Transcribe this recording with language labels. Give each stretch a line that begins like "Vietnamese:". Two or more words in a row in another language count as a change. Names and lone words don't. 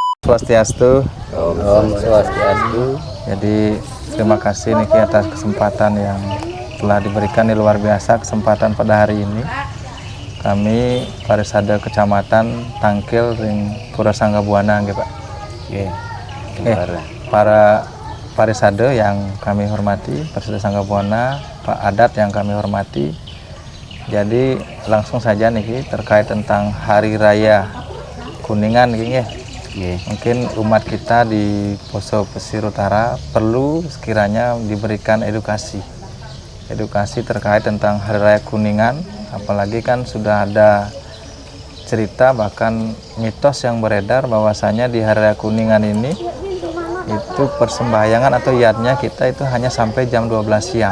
Indonesian: Swastiastu.
Balinese: Om Swastiastu.
Indonesian: Jadi terima kasih Niki atas kesempatan yang telah diberikan, ini luar biasa kesempatan pada hari ini. Kami Parisade Kecamatan Tangkil Ring Pura Sanggabuana nggih Pak. Para Parisade yang kami hormati, Parisade Sanggabuana, Pak Adat yang kami hormati. Jadi langsung saja Niki terkait tentang Hari Raya Kuningan nggih. Mungkin umat kita di Poso Pesisir Utara perlu sekiranya diberikan edukasi terkait tentang Hari Raya Kuningan, apalagi kan sudah ada cerita bahkan mitos yang beredar bahwasanya di Hari Raya Kuningan ini itu persembahyangan atau yatnya kita itu hanya sampai jam 12 siang.